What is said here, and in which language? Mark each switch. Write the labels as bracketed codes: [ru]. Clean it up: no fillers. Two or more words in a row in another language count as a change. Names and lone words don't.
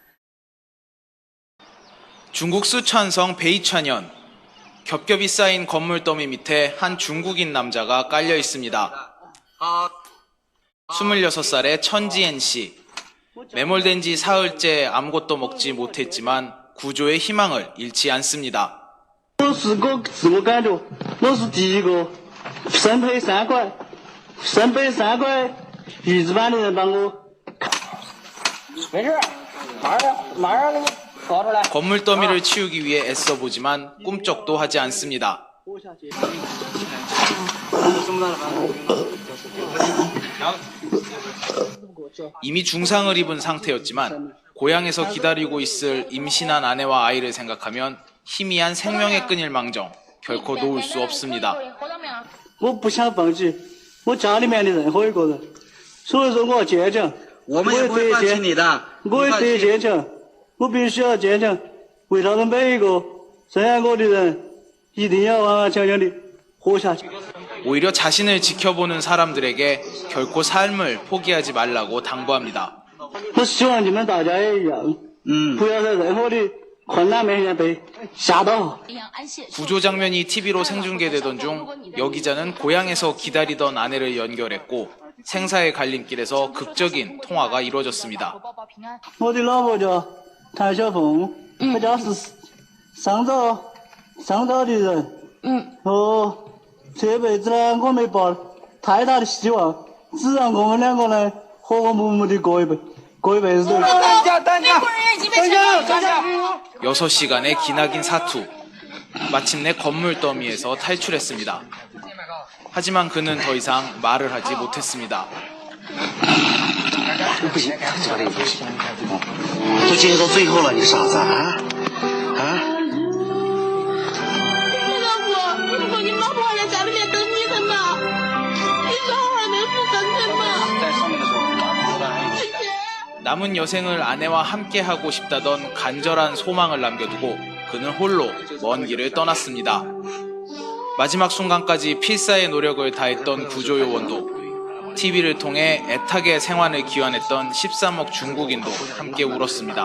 [ko] 중국 쓰촨성 베이촨현, 겹겹이 쌓인 건물 더미 밑에 한 중국인 남자가 깔려 있습니다. 26살의 천지엔 씨. 매몰된 지 사흘째 아무것도 먹지 못했지만 구조의 희망을 잃지 않습니다. [zh] 我是个自我感觉，我是第一个生赔3块鱼子板的人帮我。没事，马上给你搞出来。 [ko] 건물 더미를 치우기 위해 애써보지만 꿈쩍도 하지 않습니다. 이미 중상을 입은 상태였지만 고향에서 기다리고 있을 임신한 아내와 아이를 생각하면 희미한 생명의 끈일망정 결코 놓을 수 없습니다. [zh] 我不想放弃我家里面的任何一个人，所以说我要坚强。我们也不会放弃你的。我也得坚强，我必须要坚强，为他们每一个生养我的人，一定要安安强强的活下去。 [ko] 오히려 자신을 지켜보는 사람들에게 결코 삶을 포기하지 말라고 당부합니다. [zh] 我希望你们大家也一样，不要在任何的困难面前被吓到。 [ko] 구조 장면이 TV로 생중계되던 중 여 기자는 고향에서 기다리던 아내를 연결했고 생사의 갈림길에서 극적인 통화가 이루어졌습니다. [zh] 我的老婆叫谭小凤，她家是上岛的人。这辈子呢，我没抱太大的希望，只让我们两个人和和睦睦的过一辈子。 [ko] 6시간의 기나긴 사투. 마침내 건물 더미에서 탈출했습니다. 하지만 그는 더 이상 말을 하지 못했습니다. [zh] 不行，都坚持到最后了，你傻子啊？如果你老婆还在家里面等你的呢，你小孩能不跟着吗？ [ko] 남은 여생을 아내와 함께하고 싶다던 간절한 소망을 남겨두고 그는 홀로 먼 길을 떠났습니다. 마지막 순간까지 필사의 노력을 다했던 구조요원도 TV를 통해 애타게 생환을 기원했던 13억 중국인도 함께 울었습니다.